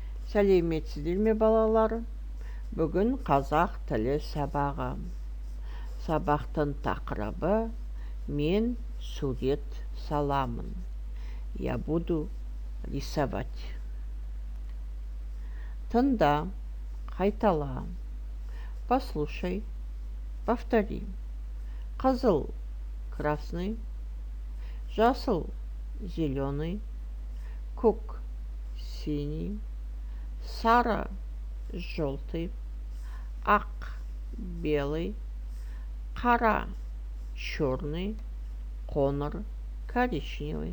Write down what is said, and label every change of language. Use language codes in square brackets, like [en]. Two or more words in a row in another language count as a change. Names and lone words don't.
[kk] Сәлеметсіздер ме балалар? Бүгін қазақ тілі сабағы. Сабақтың тақырыбы «Мен сурет саламын». [ru] Я буду рисовать. [kk] Тыңда, қайтала. [ru] Послушай, повтори. [kk] Қызыл – красный, жасыл – зеленый, көк – синий, сары – желтый, ақ – белый, қара – черный, қоңыр – коричневый.